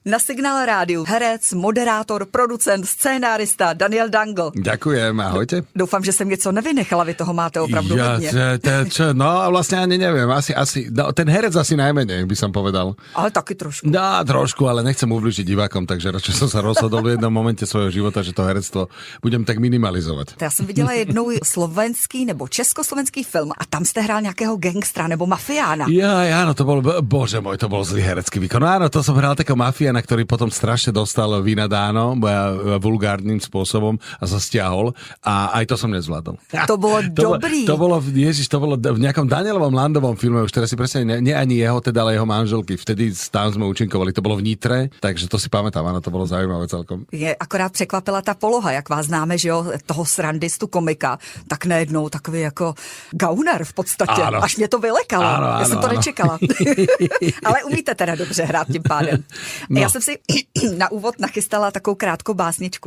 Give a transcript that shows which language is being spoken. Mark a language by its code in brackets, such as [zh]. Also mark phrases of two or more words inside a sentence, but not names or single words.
[cs] Na Signál rádiu herec, moderátor, producent, scénárista Daniel Dangl. [sk] Ďakujem, ahojte. [cs] Doufám, že jsem něco nevynechala, vy toho máte opravdu hodně. [sk] No vlastne ani neviem, asi ten herec asi najmenej, by som povedal. [cs] Ale taky trošku. [sk] No, trošku, ale nechcem ubližiť divákom, takže radšej som sa rozhodol v jednom momente svojho života, že to herectvo budem tak minimalizovat. [cs] Já jsem viděla jednou slovenský nebo československý film a tam jste hrál nějakého gangstra nebo mafiána. [sk] Áno, to bol, bože môj, to bol zlý herecký výkon. No áno, to som hral takého mafiána, ktorý potom strašne dostal vynadáno vulgárnym spôsobom a sa stiahol a aj to som nezvládol. To bolo dobrý. To bolo v nejakom Danielovom Landovom filme, už teraz si presne, nie ani jeho, teda ale jeho manželky. Vtedy tam sme účinkovali, to bolo v Nitre, takže to si pamätám, áno, to bolo zaujímavé celkom. [cs] Je akorát překvapila ta poloha, jak vás známe, že jo, toho srandistu komika, tak najednou takový jako gauner v podstatě. [sk] Áno. [cs] Až mě to vylekalo. Já jsem to nečekala. Ale umíte teda dobře hrát tím pádem. No. Já jsem si na úvod nachystala takovou krátkou básničku.